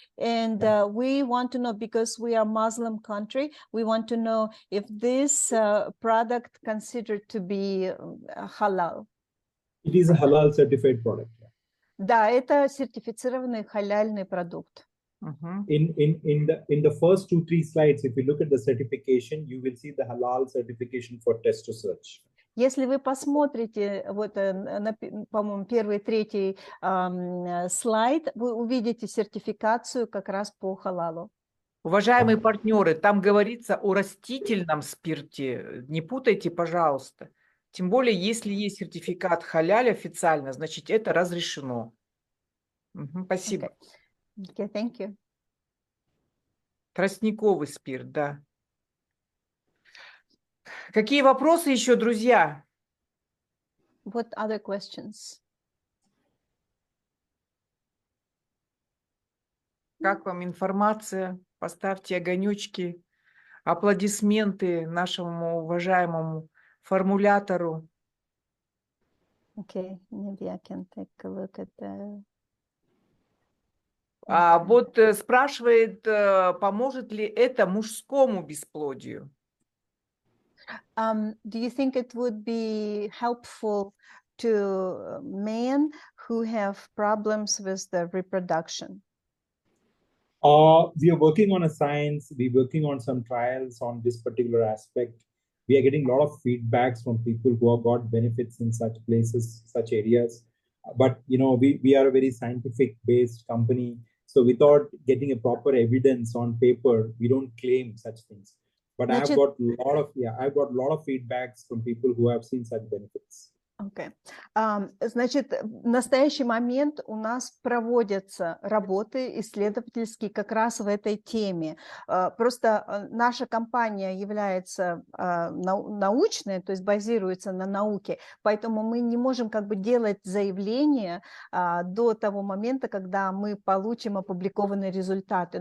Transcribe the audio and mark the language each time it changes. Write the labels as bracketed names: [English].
[English] And we want to know, because we are Muslim country, we want to know if this product considered to be halal. It is a halal certified product. [Russian] Да, это сертифицированный халяльный продукт. [English] In the first 2-3 slides, if you look at the certification, you will see the halal certification for test research. [Russian] Если вы посмотрите, вот, по-моему, 1-3 слайд, вы увидите сертификацию как раз по халалу. Уважаемые партнеры, там говорится о растительном спирте. Не путайте, пожалуйста. Тем более, если есть сертификат халяль официально, значит, это разрешено. Спасибо. [English] Okay, thank you. [Russian] Тростниковый спирт, да. Какие вопросы еще, друзья? [English] What other questions? [Russian] Как вам информация? Поставьте огонечки, аплодисменты нашему уважаемому формулятору. [English] Okay, maybe I can take a look at the... [Russian] Вот спрашивает, поможет ли это мужскому бесплодию? [English] Do you think it would be helpful to men who have problems with the reproduction? We are working on a science. We're working on some trials on this particular aspect. We are getting a lot of feedbacks from people who have got benefits in such places, such areas. but we are a very scientific based company. So without getting a proper evidence on paper, we don't claim such things. But I've got a lot of feedbacks from people who have seen such benefits. Okay. [Russian] Значит, в настоящий момент у нас проводятся работы исследовательские как раз в этой теме. Просто наша компания является научной, то есть базируется на науке, поэтому мы не можем как бы делать заявление до того момента, когда мы получим опубликованные результаты.